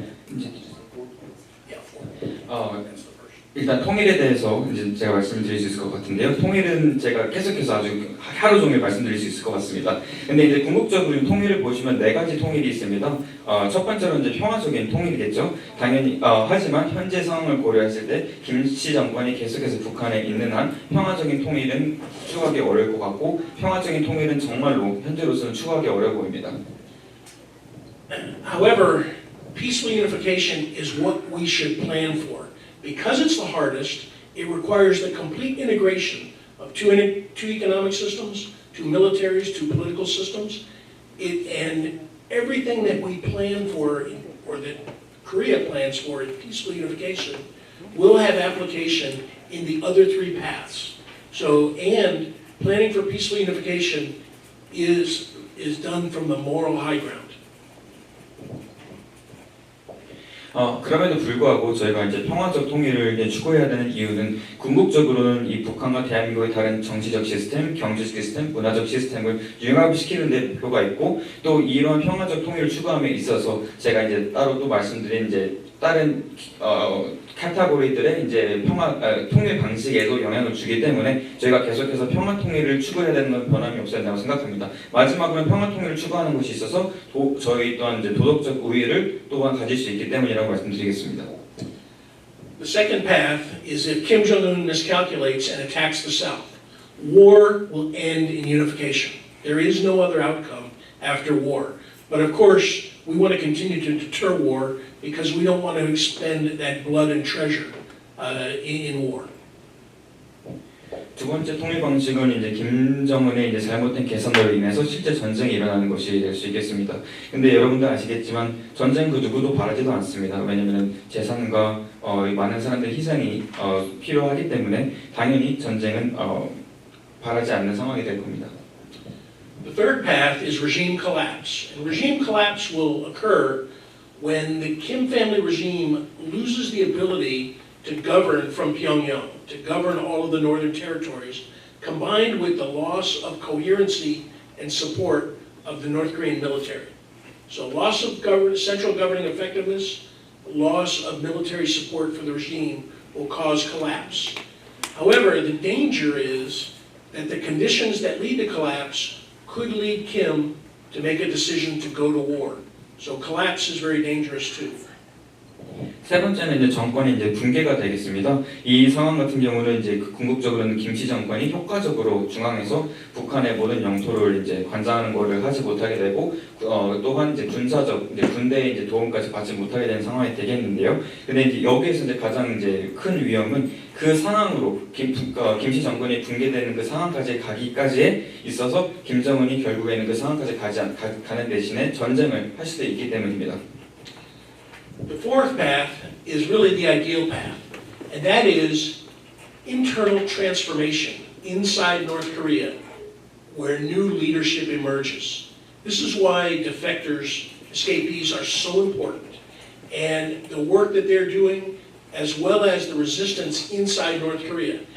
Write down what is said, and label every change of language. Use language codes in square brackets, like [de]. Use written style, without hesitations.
[en] Yeah, 4. [ko] 일단 통일에 대해서 이제 제가 말씀드릴 수 있을 것 같은데요. 통일은 제가 계속해서 아주 하루 종일 말씀드릴 수 있을 것 같습니다. 근데 이제 궁극적으로 통일을 보시면 4가지 통일이 있습니다. 첫 번째로 이제 평화적인 통일이겠죠. 당연히 하지만 현재 상황을 고려했을 때 김씨 정권이 계속해서 북한에 있는 한 평화적인 통일은 추구하기 어려울 것 같고 평화적인 통일은 정말로 현재로서는 추구하기 어려워 보입니다. [en] However, peaceful unification is what we should plan for. Because it's the hardest, it requires the complete integration of two economic systems, two militaries, two political systems, and everything that we plan for, or that Korea plans for in peaceful unification, will have application in the other three paths. So, and planning for peaceful unification is done from the moral high ground. [ko] 그럼에도 불구하고 저희가 이제 평화적 통일을 이제 추구해야 되는 이유는 궁극적으로는 이 북한과 대한민국의 다른 정치적 시스템, 경제적 시스템, 문화적 시스템을 융합시키는 데 목표가 있고 또 이러한 평화적 통일을 추구함에 있어서 제가 이제 따로 또 말씀드린 이제 다른 카테고리들의 이제 통일 방식에도 영향을 주기 때문에 저희가 계속해서 평화 통일을 추구해야 되는 건 변함이 없어야 된다고 생각합니다. 마지막으로는 평화 통일을 추구하는 것이 있어서 저희 또한 이제 도덕적 우위를 또한 가질 수 있기 때문이라고 말씀드리겠습니다. [en] The second path is if Kim Jong-un miscalculates and attacks the South. War will end in unification. There is no other outcome after war. But of course, we want to continue to deter war because we don't want to expend that blood and treasure in war. [ko] 두 번째 통일 방식은 이제 김정은의 이제 잘못된 계산으로 인해서 실제 전쟁이 일어나는 것이 될 수 있겠습니다. 근데 여러분들 아시겠지만 전쟁 그 누구도 바라지도 않습니다. 왜냐하면 재산과 많은 사람들의 희생이 필요하기 때문에 당연히 전쟁은 바라지 않는 상황이 될 겁니다. [en] The third path is regime collapse. And regime collapse will occur when the Kim family regime loses the ability to govern from Pyongyang, to govern all of the northern territories, combined with the loss of coherency and support of the North Korean military. So loss of central governing effectiveness, loss of military support for the regime will cause collapse. However, the danger is that the conditions that lead to collapse could lead Kim to make a decision to go to war. So collapse is very dangerous too. [ko] 세 번째는 이제 정권이 이제 붕괴가 되겠습니다. 이 상황 같은 경우는 이제 궁극적으로는 김씨 정권이 효과적으로 중앙에서 북한의 모든 영토를 이제 관장하는 것을 하지 못하게 되고 또한 이제 군사적 이제 군대의 이제 도움까지 받지 못하게 되는 상황이 되겠는데요. 근데 이제 여기에서 이제 가장 이제 큰 위험은 그 상황으로 김씨 정권이 붕괴되는 그 상황까지 가기까지에 있어서 김정은이 결국에는 그 상황까지 가는 대신에 전쟁을 할 수도 있기 때문입니다. [en] The fourth path is really the ideal path, and that is internal transformation inside North Korea, where new leadership emerges. This is why defectors, escapees, are so important, and the work that they're doing, as well as the resistance inside North Korea.